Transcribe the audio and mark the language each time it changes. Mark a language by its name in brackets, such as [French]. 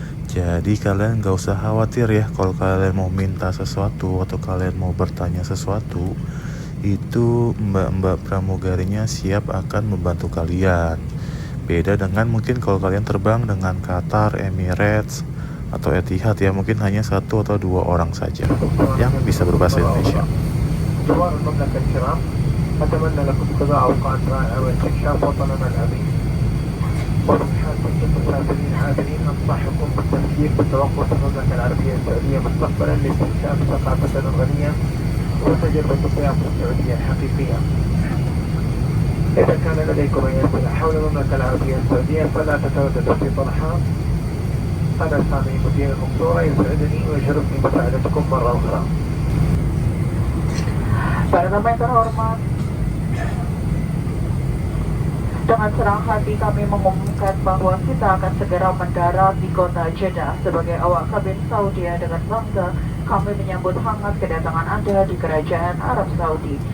[Indonesian] Jadi kalian gak usah khawatir ya kalau kalian mau minta sesuatu atau kalian mau bertanya sesuatu, itu mbak-mbak pramugarinya siap akan membantu kalian. Beda dengan mungkin kalau kalian terbang dengan Qatar, Emirates, atau Etihad ya, mungkin hanya 1 atau 2 orang saja yang bisa berbahasa Indonesia. [Arabic] زوار المملكة الكرام، أتمنى لكم قضاء أوقات رائعة واستكشاف وطننا الأمين. وبحال كل المسافرين عابرين ننصحكم بالتفكير بتوقف المملكة العربية السعودية مستقبلا لاستكشاف ثقافتنا الغنية وتجربة الضيافة السعودية الحقيقية. إذا كان لديكم أي أسئلة حول المملكة العربية السعودية فلا تترددوا في طرحها. أنا سامي مدير المقصورة، يسعدني ويشرفني مساعدتكم مرة أخرى. [Indonesian] Para tamu yang terhormat, dengan senang hati kami mengumumkan bahwa kita akan segera mendarat di kota Jeddah. Sebagai awak kabin Saudi, dengan bangga kami menyambut hangat kedatangan Anda di Kerajaan Arab Saudi.